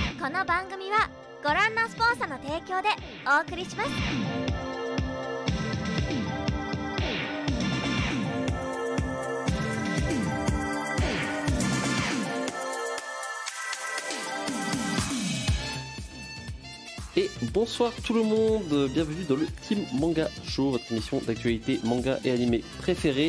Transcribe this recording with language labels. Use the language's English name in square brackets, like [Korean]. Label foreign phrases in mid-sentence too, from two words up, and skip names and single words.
[Japanese] の番組はご覧のスポンサーの提供でお送りします。 [French] Et bonsoir tout le monde, bienvenue dans le Team Manga Show, votre émission d'actualité manga et animé préférée.